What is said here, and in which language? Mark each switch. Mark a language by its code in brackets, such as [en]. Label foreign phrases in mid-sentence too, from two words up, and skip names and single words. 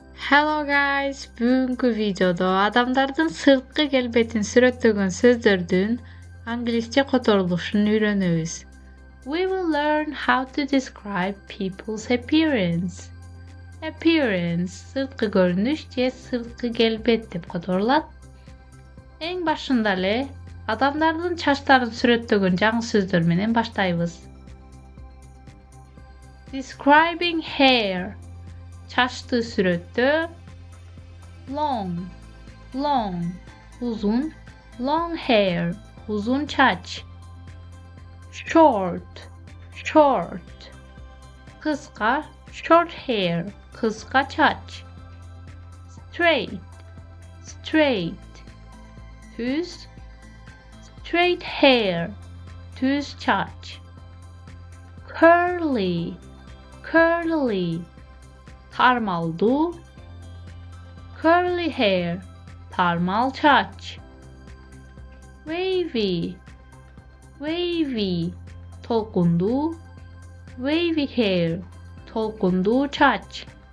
[en] Hello guys, [ky] бүгүнкү видеодо адамдардын сырткы келбетин сүрөттөгөн сөздөрдүн англисче которулушун үйрөнөбүз. [en] We will learn how to describe people's appearance. Appearance, [ky] сырткы көрүнүш же сырткы келбет деп которулат. Эң башында эле адамдардын чачтарын сүрөттөгөн жаңы сөздөр менен баштайбыз. [en] Describing hair. [ky] Çaştı сүрөттө long, uzun, [en] long hair, [ky] узун чач. Short, kıska, [en] short hair, [ky] кыска чач. [en] Straight, düz, straight hair, [ky] түз чач. Curly, tarmaldu, [en] curly hair, [ky] тармал чач. Wavy, tolkundu, [en] wavy hair, [ky] толкундуу чач.